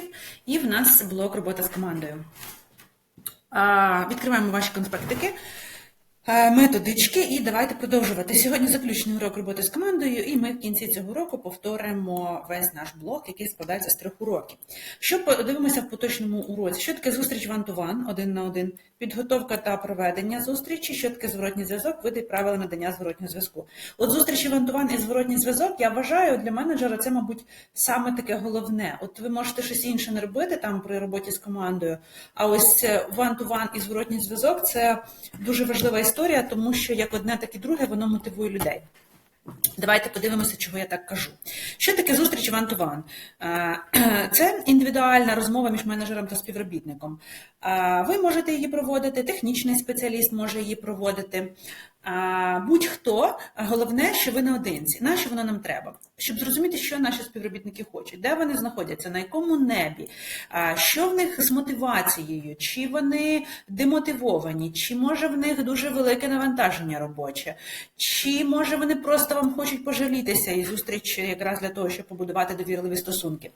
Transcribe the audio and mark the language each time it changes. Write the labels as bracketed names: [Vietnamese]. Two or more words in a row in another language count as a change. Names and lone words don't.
[Ukrainian] І в нас блок «Робота з командою». Відкриваємо ваші конспектики, методички і давайте продовжувати. Сьогодні заключний урок роботи з командою, і ми в кінці цього року повторимо весь наш блок, який складається з 3 уроків. Що подивимося в поточному уроці? Що таке зустріч [English] one-to-one, [Ukrainian] один на один, підготовка та проведення зустрічі, що таке зворотній зв'язок, види і правила надання зворотнього зв'язку. От зустрічі [English] one-to-one [Ukrainian] і зворотній зв'язок, я вважаю, для менеджера це, мабуть, саме таке головне. От ви можете щось інше не робити там при роботі з командою, а ось [English] one-to-one [Ukrainian] і зворотній зв'язок – це дуже важлива історія, тому що як одне, так і друге, воно мотивує людей. Давайте подивимося, чого я так кажу. Що таке зустріч [English] one-to-one? [Ukrainian] Це індивідуальна розмова між менеджером та співробітником. Ви можете її проводити, технічний спеціаліст може її проводити, будь-хто, головне, що ви наодинці. Нащо воно нам треба? Щоб зрозуміти, що наші співробітники хочуть, де вони знаходяться, на якому небі, що в них з мотивацією, чи вони демотивовані, чи може в них дуже велике навантаження робоче, чи може вони просто вам хочуть пожалітися і зустріч якраз для того, щоб побудувати довірливі стосунки.